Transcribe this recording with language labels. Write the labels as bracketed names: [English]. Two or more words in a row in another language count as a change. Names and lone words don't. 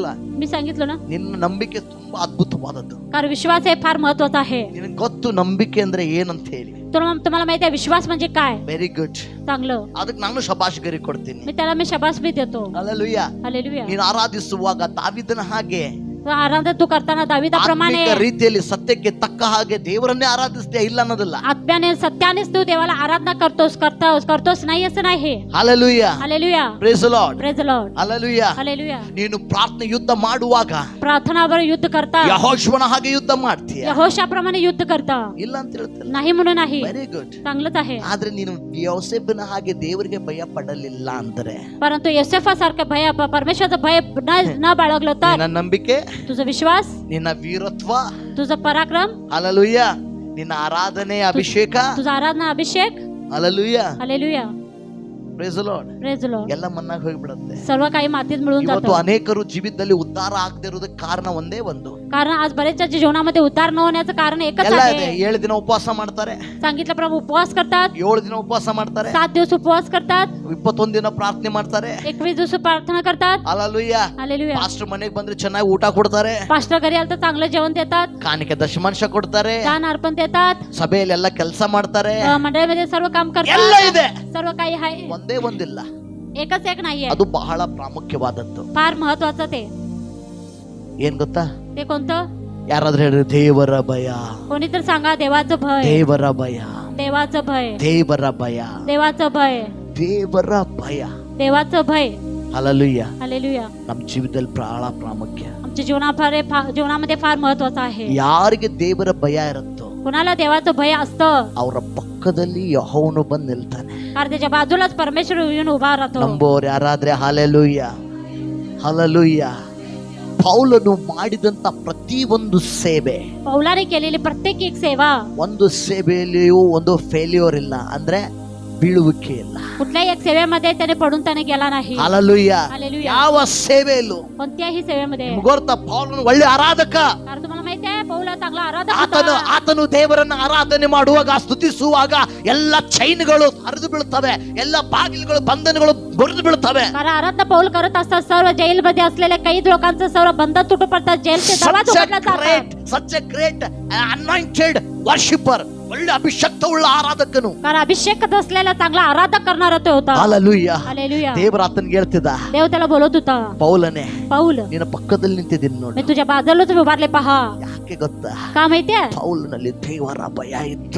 [Marathi] मी सांगितलं ना, [Kannada] ನಿನ್ನ ನಂಬಿಕೆ ತುಂಬಾ ಅದ್ಭುತವಾದದ್ದು. [Marathi] कारण विश्वास हे फार महत्वाचा आहे. [Kannada] ನಿನಗೆ ಗೊತ್ತು ನಂಬಿಕೆ ಅಂದ್ರೆ ಏನಂತ ಹೇಳಿ. [Marathi] तुम्हाला माहिती आहे विश्वास म्हणजे काय? [English] Very good. [Marathi] चांगलं. [Kannada] ಅದಕ್ಕೆ ನಾನು ಶಬಾಷ್ಗರಿ ಕೊಡ್ತೀನಿ. [Marathi] मी शबास भी देतो. [Kannada] ಹಲ್ಲೆಲೂಯಾ. [Marathi] हालेलुया. [Kannada] ನೀನು ಆರಾಧಿಸುವಾಗ ದಾವೀದನ ಹಾಗೆ [Marathi] आराधना तू करताना दाविदाप्रमाणे [Kannada] ಆತ್ಮಿಕ ರೀತಿಯಲ್ಲಿ ಸತ್ಯಕ್ಕೆ ತಕ್ಕ ಹಾಗೆ ದೇವರನ್ನೇ ಆರಾಧಿಸ್ತೀಯ, ಇಲ್ಲ ಅನ್ನೋದಿಲ್ಲ. [Marathi] आत्म्याने सत्यानेच तू देवाला आराधना करतोस नाही असं नाही. [Kannada] ಹಲ್ಲೆಲೂಯಾ. [Marathi] हालेलुया. [English] Praise the Lord. Praise the Lord. [Kannada] ಹಲ್ಲೆಲೂಯಾ. [Marathi] हालेलुया. [Kannada] ನೀನು ಪ್ರಾರ್ಥನೆ ಯುದ್ಧ ಮಾಡುವಾಗ [Marathi] प्रार्थनावर युद्ध करता [Kannada] ಯೆಹೋಶುವನ ಹಾಗೆ ಯುದ್ಧ ಮಾಡ್ತೀಯ, [Marathi] यहोशाप्रमाणे युद्ध करता [Kannada] ಇಲ್ಲ ಅಂತ ಹೇಳ್ತಿಲ್ಲ. [Marathi] नाही म्हणून नाही. [English] Very good. [Marathi] चांगलंच आहे. [Kannada] ಆದ್ರೆ ನೀನು ಯೋಸೇಫನ ಹಾಗೆ ದೇವರಿಗೆ ಭಯ ಪಡಲಿಲ್ಲ ಅಂದ್ರೆ, [Marathi] परंतु योसेफासारखं भय परमेश्वराचं भय न बाळगलं तर [Kannada] ನಿನ್ನ ನಂಬಿಕೆ, [Marathi] तुझा विश्वास, [Kannada] ನಿನ್ನ ವೀರತ್ವ, [Marathi] तुझं पराक्रम, [Kannada] ಹಲ್ಲೆಲೂಯಾ, ನಿನ್ನ ಆರಾಧನೆ, ಅಭಿಷೇಕ, [Marathi] तुझा आराधना, अभिषेक, [Kannada] ಹಲ್ಲೆಲೂಯಾ, [Marathi] हालेलुया, [English] Praise the Lord, Praise the Lord, [Kannada] ಎಲ್ಲ ಮನ್ನಾಗಿ ಹೋಗ್ಬಿಡುತ್ತೆ. [Marathi] सर्व काही मातीत मिळून [Kannada] ಇವತ್ತು [Marathi] जातं. [Kannada] ಅನೇಕರು ಜೀವಿತದಲ್ಲಿ ಉದ್ಧಾರ ಆಗದೆ ಇರೋದಕ್ಕೆ ಕಾರಣ ಒಂದೇ ಒಂದು. [Marathi] कारण आज बरेचच्या जीवनामध्ये उतार न होण्याचं कारण एकच [Kannada] ಎಲ್ಲ ಇದೆ. [Marathi] आहे. [Kannada] 7 ದಿನ ಉಪವಾಸ ಮಾಡ್ತಾರೆ, [Marathi] सांगितल्याप्रमाणे उपवास करतात, [Kannada] 7 ದಿನ ಉಪವಾಸ ಮಾಡ್ತಾರೆ, [Marathi] 7 दिवस उपवास करतात, [Kannada] 21 ದಿನ ಪ್ರಾರ್ಥನೆ ಮಾಡ್ತಾರೆ. [Marathi] 21 दिवस प्रार्थना करतात. [Kannada] ಹಲ್ಲೆಲೂಯಾ. [Marathi] हालेलुया. [Kannada] ಪಾಸ್ಟರ್ ಮನೆಗೆ ಬಂದ್ರೆ ಚೆನ್ನಾಗಿ ಊಟ ಕೊಡ್ತಾರೆ, [Marathi] पास्टर घरी आलं तर चांगलं जेवण देतात, [Kannada] ಕಾಣಿಕೆ ದಶಮಾಂಶ ಕೊಡ್ತಾರೆ, [Marathi] दान अर्पण देतात, [Kannada] ಸಭೆಯಲ್ಲಿ ಎಲ್ಲ ಕೆಲಸ ಮಾಡ್ತಾರೆ, [Marathi] मंडळीमध्ये सर्व काम [Kannada] ಎಲ್ಲ [Marathi] करतात, [Kannada] ಇದೆ. [Marathi] सर्व काही आहे. [Kannada] ಒಂದೇ ಒಂದಿಲ್ಲ, [Marathi] एकच एक नाहीये. [Kannada] ಅದು ಬಹಳ ಪ್ರಾಮುಖ್ಯವಾದದ್ದು. [Marathi] फार महत्वाचं ते. [Kannada] ಏನ್ ಗೊತ್ತಾ? [Marathi] ते कोणतं? [Kannada] ಯಾರಾದ್ರೂ ಹೇಳಿ ದೇವರ ಭಯ, [Marathi] कोणीतरी सांगा देवाचं भय, [Kannada] ದೇವರ ಭಯ, [Marathi] देवाचं भय, [Kannada] ದೇವರ ಭಯ, [Marathi] देवाचं भय, [Kannada] ದೇವರ ಭಯ. [Marathi] देवाचं भय. [Kannada] ಹಲ್ಲೆಲೂಯಾ. [Marathi] हालेलुया. [Kannada] ನಮ್ಮ ಜೀವಿತದಲ್ಲಿ ಬಹಳ ಪ್ರಾಮುಖ್ಯ. [Marathi] आमच्या जीवनामध्ये फार महत्वाचं आहे. [Kannada] ಯಾರಿಗೆ ದೇವರ ಭಯ ಇರುತ್ತೋ [Marathi] कुणाला देवाचं भय असतं, [Kannada] ಅವರ ಪಕ್ಕದಲ್ಲಿ ಯೆಹೋವನು ಬಂದು ನಿಲ್ತಾನೆ. [Marathi] कारण त्याच्या बाजूलाच परमेश्वर येऊन उभा राहतो. [Kannada] ನಂಬೋರು ಯಾರಾದ್ರೆ ಹಲ್ಲೆಲೂಯಾ, ಹಲ್ಲೆಲೂಯಾ. ಪೌಲನು ಮಾಡಿದಂತ ಪ್ರತಿ ಒಂದು ಸೇವೆ, [Marathi] पौलाने केलेली प्रत्येक एक सेवा, [Kannada] ಒಂದು ಸೇವೆಯಲ್ಲಿಯೂ ಒಂದು ಫೇಲ್ಯೂರ್ ಇಲ್ಲ, ಅಂದ್ರೆ ಬೀಳುವಿಕೆ ಇಲ್ಲ. [Marathi] कुठल्याही एक सेवेमध्ये त्याने पडून त्याने गेला नाही. [Kannada] ಹಲ್ಲೆಲೂಯಾ. [Marathi] हालेलुया. [Kannada] ಯಾವ ಸೇವೆಯಲ್ಲೂ [Marathi] कोणत्याही सेवेमध्ये. [Kannada] ನಿಮ್ಗೆ ಗೊತ್ತಾ, ಪೌಲನು ಒಳ್ಳೆ ಆರಾಧಕ. [Marathi] कारण तुम्हाला माहिती आहे पौला चांगला आराधक [Kannada] ಆತನು ದೇವರನ್ನ ಆರಾಧನೆ ಮಾಡುವಾಗ, ಸ್ತುತಿಸುವಾಗ ಎಲ್ಲ ಚೈನ್ಗಳು ಹರಿದು ಬೀಳುತ್ತವೆ, ಎಲ್ಲ ಬಾಗಿಲುಗಳು, ಬಂಧನಗಳು ಮುರಿದು ಬೀಳುತ್ತವೆ. [Marathi] कारण आराधना पौल करत असतात, सर्व जेलमध्ये असलेल्या काही लोकांचं सर्व बंधन तुटू पडतात, जेलचे दरवाजे उघडले जातात. [English] such a great anointed worshipper, [Kannada] ಒಳ್ಳೆ ಅಭಿಷಕ್ತವುಳ್ಳ ಆರಾಧಕನು, [Marathi] कारण अभिषेक असलेला चांगला आराधक करणारा तो होता. [Kannada] ಹಲ್ಲೆಲೂಯಾ. [Marathi] हालेलुया. [Kannada] ದೇವರ ಆತನಿಗೆ ಹೇಳ್ತಿದ್ದ, [Marathi] देव त्याला बोलत होता, [Kannada] ಪೌಲನೇ, [Marathi] पौल [Kannada] ನಿನ್ನ ಪಕ್ಕದಲ್ಲಿ ನಿಂತಿದ್ದೀನಿ [Marathi] मी [Kannada] ನೋಡಿ. [Marathi] तुझ्या बाजूलाच उभारले पहा. [Kannada] ಯಾಕೆ ಗೊತ್ತಾ? [Marathi] का माहितीये? [Kannada] ಪೌಲನಲ್ಲಿ ದೇವರ ಭಯ ಇತ್ತು.